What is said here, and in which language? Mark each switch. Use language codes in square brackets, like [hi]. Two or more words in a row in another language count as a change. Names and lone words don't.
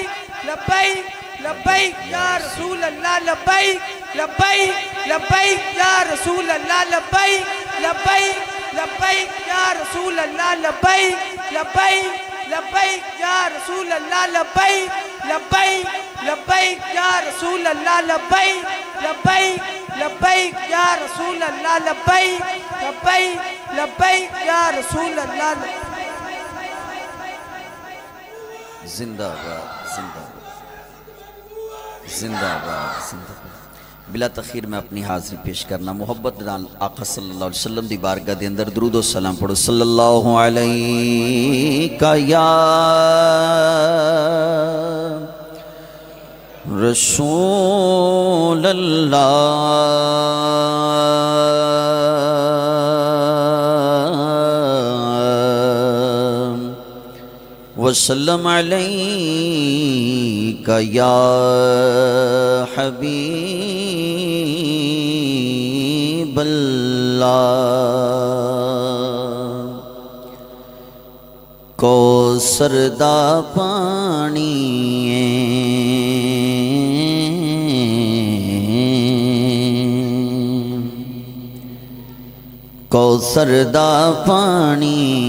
[ar] لبيك لبيك يا رسول الله، لبيك لبيك لبيك يا رسول الله، لبيك لبيك لبيك يا رسول الله، لبيك لبيك لبيك يا رسول الله، لبيك لبيك لبيك يا رسول الله، لبيك لبيك لبيك يا رسول الله، لبيك لبيك لبيك يا رسول الله. [ur] زندہ باد زندہ باد زندہ باد زندہ باد. [pa] بلا تاخیر میں اپنی حاضری پیش کرنا محبت نال آقا [ar] صلى الله عليه وسلم [pa] دی بارگاہ دے اندر درود و سلام پڑھو. [ar] صلى الله عليك يا رسول الله، وسلم عليك يا حبيب الله. [pa] کوثر دا پانی کوثر دا پانی